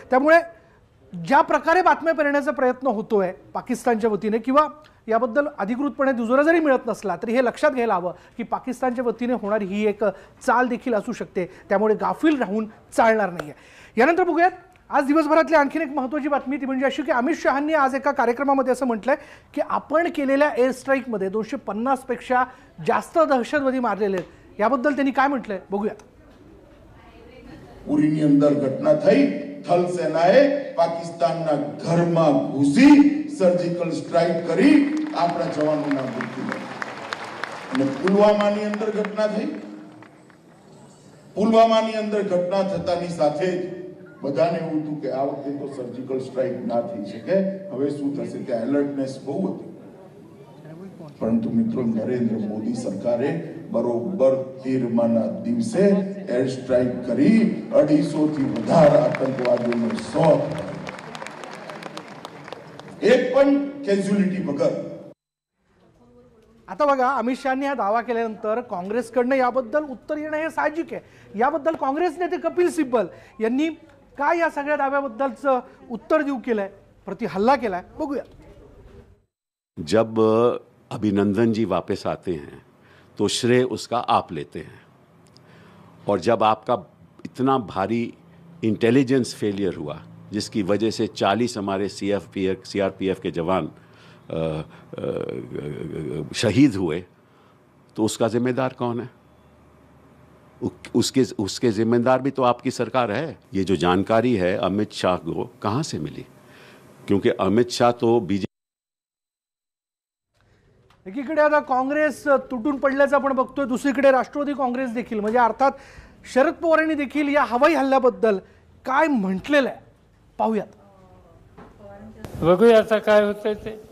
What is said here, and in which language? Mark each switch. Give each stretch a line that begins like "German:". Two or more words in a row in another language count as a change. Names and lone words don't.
Marathi: त्यामुळे ज्या प्रकारे बातम्या पेरण्याचा प्रयत्न होतोय पाकिस्तानच्या वतीने, किंवा याबद्दल अधिकृतपणे दुजोरा जरी मिळत नसला तरी हे लक्षात घ्यायला हवं की पाकिस्तानच्या वतीने होणारी ही एक चाल देखील असू शकते, त्यामुळे गाफील राहून चालणार नाहीये। यानंतर बघूयात आज दिवसभरातली आणखीन एक महत्त्वाची बातमी, ती म्हणजे अशी की अमित शहांनी आज एका कार्यक्रमामध्ये असं म्हटलंय की आपण केलेल्या
English: air strikeमध्ये
Marathi: 250 पेक्षा जास्त दहशतवादी मारलेले आहेत। याबद्दल त्यांनी काय म्हटलंय बघूयात।
Gujarati: પુરીની અંદર ઘટના થઈ, થલ સેનાએ પાકિસ્તાનના ઘરમાં ઘૂસી
English: surgical strike
Gujarati: કરી આપણા જવાનોના મૃત્યુ કર્યા. અને પુલવામાની અંદર ઘટના થઈ. પુલવામાની અંદર ઘટના થતાની સાથે જ બધાને એવું હતું કે આ વખતે તો
English: surgical strike
Gujarati: ના થઈ શકે, હવે શું થશે, ત્યાં એલર્ટનેસ બહુ હતી. પરંતુ મિત્રો, નરેન્દ્ર મોદી સરકારે બરોબર 13માના દિવસે
English: air strike
Gujarati: કરી 250 થી વધારે આતંકવાદીઓને શોધ, એક પણ કેઝ્યુલિટી વગર.
Marathi: आता बघा, अमित शहानी हा दावा केल्यानंतर काँग्रेसकडनं याबद्दल उत्तर येणं हे साहजिक आहे. याबद्दल काँग्रेस नेते कपिल सिब्बल यांनी काय या सगळ्या दाव्याबद्दलचं उत्तर देऊ केलंय, प्रति हल्ला केलाय, बघूया.
Hindi: जब अभिनंदन जी वापस आते हैं तो श्रेय उसका आप लेते हैं, और जब आपका इतना भारी
English: intelligence failure
Hindi: हुआ जिसकी वजह से 40 हमारे सीआरपीएफ के जवान शहीद हुए, तो उसका जिम्मेदार कौन है? उसके जिम्मेदार भी तो आपकी सरकार है. ये जो जानकारी है अमित शाह को कहाँ से मिली? क्योंकि अमित शाह तो बीजेपी.
Marathi: एकीकडे आता काँग्रेस तुटून पडल्याचं आपण बघतोय, दुसरीकडे राष्ट्रवादी काँग्रेस देखील, म्हणजे अर्थात शरद पवार यांनी देखील या हवाई हल्ल्याबद्दल काय म्हटलेलं आहे, पाहूयात. बघूया आता काय होतंय ते.